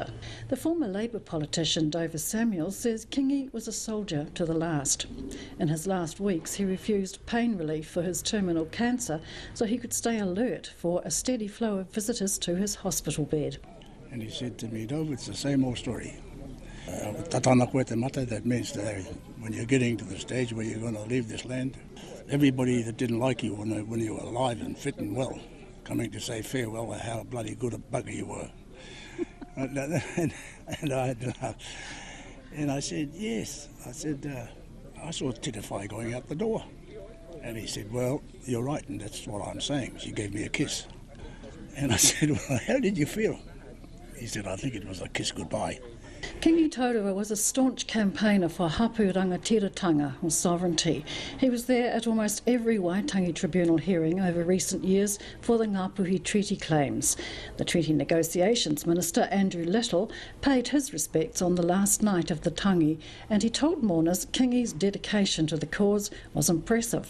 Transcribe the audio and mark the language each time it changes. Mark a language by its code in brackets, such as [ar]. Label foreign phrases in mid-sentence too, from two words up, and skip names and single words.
[en] The former Labour politician Dover Samuels says Kingi was a soldier to the last. In his last weeks he refused pain relief for his terminal cancer so he could stay alert for a steady flow of visitors to his hospital bed. And he said to me, "Dove, it's the same old story. [mi] Tatana koe te mata," [en] that means that when you're getting to the stage where you're going to leave this land, everybody that didn't like you when you were alive and fit and well, coming to say farewell and how bloody good a bugger you were. and I said, yes. I said, I saw Tita Whai going out the door. And he said, well, you're right, and that's what I'm saying. She gave me a kiss. And I said, well, how did you feel? He said, I think it was a kiss goodbye. Kingi Taurua was a staunch campaigner for [mi] hapu rangatiratanga, [en] or sovereignty. He was there at almost every Waitangi Tribunal hearing over recent years for the Ngāpuhi Treaty claims. The Treaty Negotiations Minister, Andrew Little, paid his respects on the last night of the tangi, and he told mourners Kingi's dedication to the cause was impressive.